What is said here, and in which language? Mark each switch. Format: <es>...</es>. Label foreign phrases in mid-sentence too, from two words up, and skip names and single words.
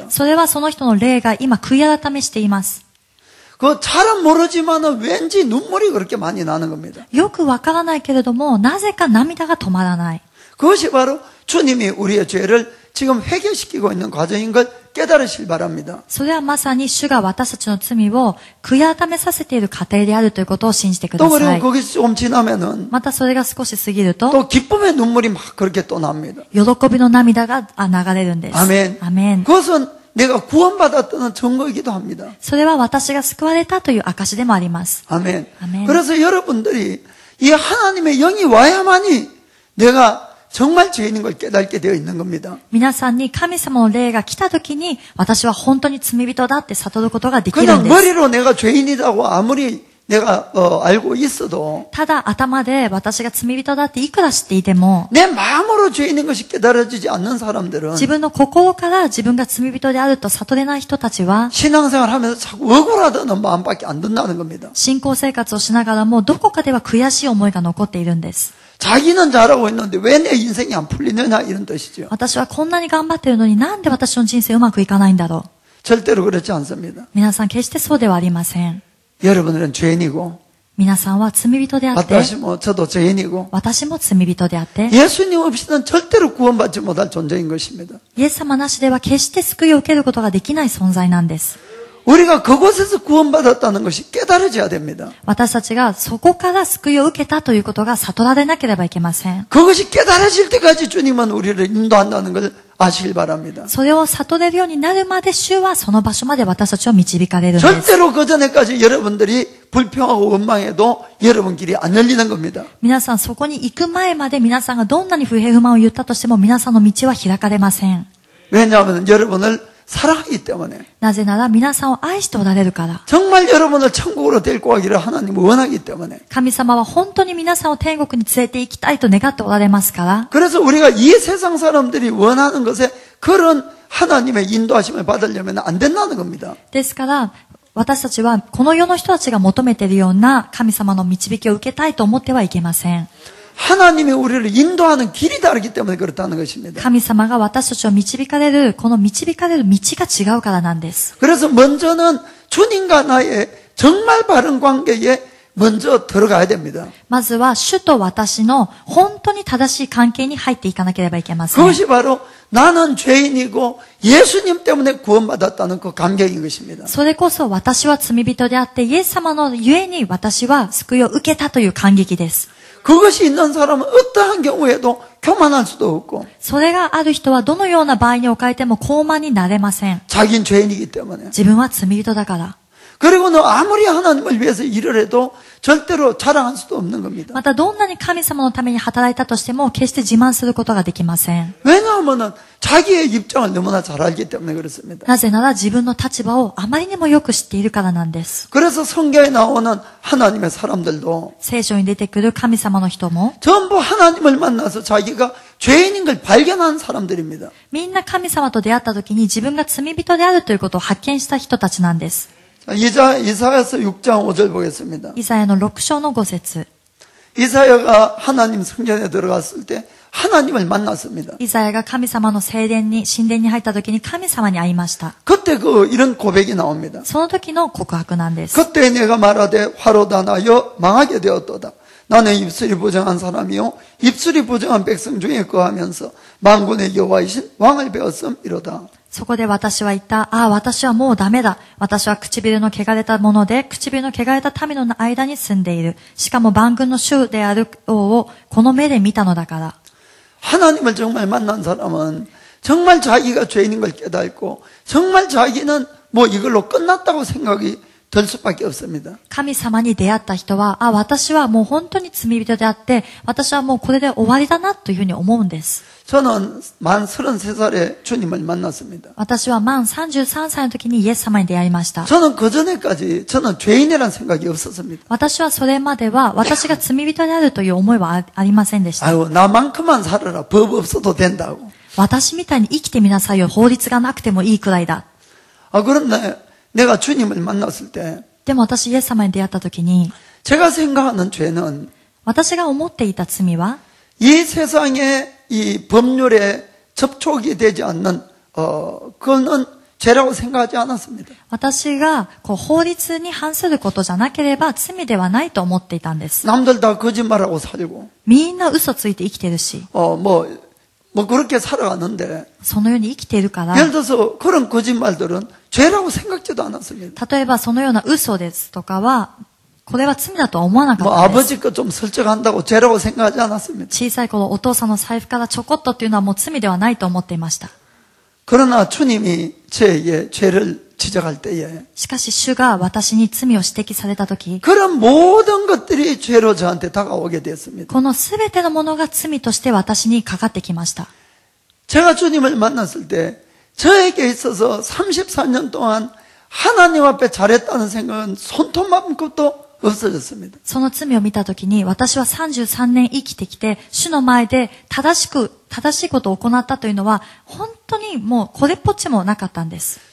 <ja>それはその人の霊が今悔い改めしています。</ja> <ko>그 잘은 모르지만은 왠지 눈물이 그렇게 많이 나는 겁니다.</ko> <ja>よくわからないけれども、なぜか涙が止まらない。</ja> <ko>그것이 바로 주님이 우리의 죄를 지금 회개시키고 있는 과정인 걸 깨달으실 바랍니다.</ko> <ja>それはまさに主が私たちの罪を悔い改めさせている過程であるということを信じてく</ja> <ko>또</ko> <ja>ださ</ja> <ko>그리고</ko> <ja>い。</ja> <ko>거기 좀 지나면은</ko> <ja>またそれが少し過ぎると、</ja> <ko>또 기쁨의 눈물이 막 그렇게 또 납니다.</ko> <ja>喜びの涙が流れるんです。</ja> <ko>아멘.</ko> <ja>アメン。</ja> <ko>그것은 내가 구원받았다는 증거이기도 합니다.</ko> <ja>それは私が救われたという証でもあります。</ja> <ko>아멘. 아멘. 그래서 여러분들이 이 하나님의 영이 와야만이 내가 정말 죄인인 걸 깨닫게 되어 있는 겁니다.</ko> <ja>皆さんに神様の霊が来た時に、私は本当に罪人だって悟ることができる</ja> <ko>그냥</ko> <ja>んです。</ja> <ko>머리로 내가 죄인이라고 아무리 내가 알고 있어도</ko> <ja>ただ頭で私が罪人だっていくら知っていても、</ja> <ko>내 마음으로 죄인인 것이 깨달아지지 않는 사람들은</ko> <ja>自分の心から自分が罪人であると悟れない人たちは、</ja> <ko>신앙생활 하면서 자꾸 억울하다는 마음밖에 안 든다는 겁니다.</ko> <ja>信仰生活をしながらもどこかでは悔しい思いが残っているんです。</ja> <ko>자기는 잘하고 있는데 왜 내 인생이 안 풀리느냐 이런 뜻이죠.</ko> <ja>私はこんなに頑張っているのになんで私の人生うまくいかないんだろう。</ja> <ko>절대로 그렇지 않습니다.</ko> <ja>皆さん決してそうではありません。</ja> <ko>여러분들은 죄인이고</ko> <ja>皆さんは罪人であって、</ja> <ko>私も 저도 죄인이고</ko> <ja>私も罪人であって、</ja> <ko>예수님 없이는 절대로 구원받지 못할 존재인 것입니다.</ko> <ja>イエス様なしでは決して救いを受けることができない存在なんです。</ja> <ko>우리가 그곳에서 구원받았다는 것이 깨달아져야 됩니다.</ko> <ja>私たちがそこから救いを受けたということが悟られなければいけません。</ja> <ko>그것이 깨달아질 때까지 주님은 우리를 인도한다는 걸 아시길 바랍니다.</ko> <ja>それを悟れるようになるまで主はその場所まで私たちを導かれるんです。</ja> <ko>절대로 그 전에까지 여러분들이 불평하고 원망해도 여러분 길이 안 열리는 겁니다.</ko> <ja>皆さんそこに行く前まで皆さんがどんなに不平不満を言ったとしても皆さんの道は開かれません。</ja> <ko>왜냐하면 여러분을 사랑하기 때문에</ko> <ja>なぜなら皆さんを愛しておられるから。</ja> <ko>정말 여러분을 천국으로 데리고 가기를 하나님은 원하기 때문에</ko> <ja>神様は本当に皆さんを天国に連れて行きたいと願っておられますから。</ja> <ko>그래서 우리가 이 세상 사람들이 원하는 것에 그런 하나님의 인도하심을 받으려면 안 된다는 겁니다.</ko> <ja>ですから、私たちはこの世の人たちが求めているような神様の導きを受けたいと思ってはいけません。</ja> <ko>하나님이 우리를 인도하는 길이 다르기 때문에 그렇다는 것입니다.</ko> <ja>神様が私たちを導かれる、この導かれる道が違うからなんです。</ja> <ko>그래서 먼저는 주님과 나의 정말 바른 관계에 먼저 들어가야 됩니다.</ko> <ja>まずは主と私の本当に正しい関係に入っていかなければいけません。</ja> <ko>그것이 바로 나는 죄인이고 예수님 때문에 구원받았다는 그 감격인 것입니다.</ko> <ja>それこそ私は罪人であってイエス様のゆえに私は救いを受けたという感激です。</ja> <ko>그것이 있는 사람은 어떠한 경우에도 교만할 수도 없고</ko> <ja>それがある人はどのような場合に置かれても高慢になれません。</ja> <ko>자기는 죄인이기 때문에</ko> <ja>自分は罪人だから。</ja> <ko>그리고 너 아무리 하나님을 위해서 일을 해도 절대로 자랑할 수도 없는 겁니다.</ko> <ja>またどんなに神様のために働いたとしても決して自慢することができません。</ja> <ko>왜냐하면 자기의 입장을 너무나 잘 알기 때문에 그렇습니다.</ko> <ja>なぜなら自分の立場をあまりにもよく知っているからなんです。</ja> <ko>그래서 성경에 나오는 하나님의 사람들도</ko> <ja>聖書に出てくる神様の人も</ja> <ko>전부 하나님을 만나서 자기가 죄인인 걸 발견한 사람들입니다.</ko> <ja>みんな神様と出会った時に自分が罪人であるということを発見した人たちなんです。</ja> <ko>이사야서 6장 5절 보겠습니다.</ko> <ja>イザヤの6章の5節。</ja> <ko>이사야가 하나님 성전에 들어갔을 때 하나님을 만났습니다.</ko> <ja>イザヤが神様の聖殿に、神殿に入った時に神様に会いました。</ja> <ko>그때 이런 고백이 나옵니다.</ko> <ja>その時の告白なんです。</ja> <ko>그때 내가 말하되 화로다 나여 망하게 되었도다. 나는 입술이 부정한 사람이요 입술이 부정한 백성 중에 거하면서 만군의 여호와이신 왕을 배웠음 이로다.</ko> <ja>そこで私は言った。ああ、私はもうダメだ。私は唇の汚れたもので、唇の汚れた民の間に住んでいる。しかも万軍の主である王をこの目で見たのだから。</ja> <ko>하나님을 정말 만난 사람은 정말 자기가 죄인인 걸 깨닫고 정말 자기는 뭐 이걸로 끝났다고 생각이 들 수밖에 없습니다.</ko> <ja>神様に出会った人は、あ、私はもう本当に罪人であって、私はもうこれで終わりだなというふうに思うんです。</ja> <ko>저는 만 33살에 주님을 만났습니다.</ko> <ja>私は満33歳の時にイエス様に出会いました。</ja> <ko>저는 그전에까지 저는 죄인이라는 생각이 없었습니다.</ko> <ja>私はそれまでは私が罪人であるという思いはありませんでした。</ja> <ko>아유 나만큼만 살아라. 법 없어도 된다고.</ko> <ja>私みたいに生きてみなさいよ。法律がなくてもいいくらいだ。</ja> <ko>아 그런데 내가 주님을 만났을 때</ko> <ja>でも私イエス様に出会った時に</ja> <ko>제가 생각하는 죄는</ko> <ja>私が思っていた罪は</ja> <ko>이 세상의 이 법률에 접촉이 되지 않는 그거는 죄라고 생각하지 않았습니다.</ko> <ja>私が法律に反することじゃなければ罪ではないと思っていたんです。</ja> <ko>남들 다 거짓말하고 살고</ko> <ja>みんな嘘ついて生きてるし、</ja> <ko>뭐 그렇게 살아가는데</ko> <ja>そのように生きているから、</ja> <ko>예를 들어서 그런 거짓말들은 죄라고 생각지도 않았습니다.</ko> <ja>例えばそのような嘘ですとかは、これは罪だとは思わなか</ja> <ko>뭐</ko> <ja>ったです。</ja> <ko>아버지 거 좀 설적한다고 죄라고 생각하지 않았습니다.</ko> <ja>小さい頃お父さんの財布からちょこっとっていうのはもう罪ではないと思っていました。</ja> <ko>그러나 주님이 저에게 죄를 지적할 때에</ko> <ja>しかし主が私に罪を指摘されたとき、</ja> <ko>그런 모든 것들이 죄로 저한테 다가오게 됐습니다.</ko> <ja>このすべてのものが罪として私にかかってきました。</ja> <ko>제가 주님을 만났을 때 저에게 있어서 34년 동안 하나님 앞에 잘했다는 생각은 손톱만큼도 없어졌습니다.</ko> <ja>その罪を見たときに、私は33年生きてきて、主の前で正しいことを行ったというのは、本当にもうこれっぽっちもなかったんです。</ja>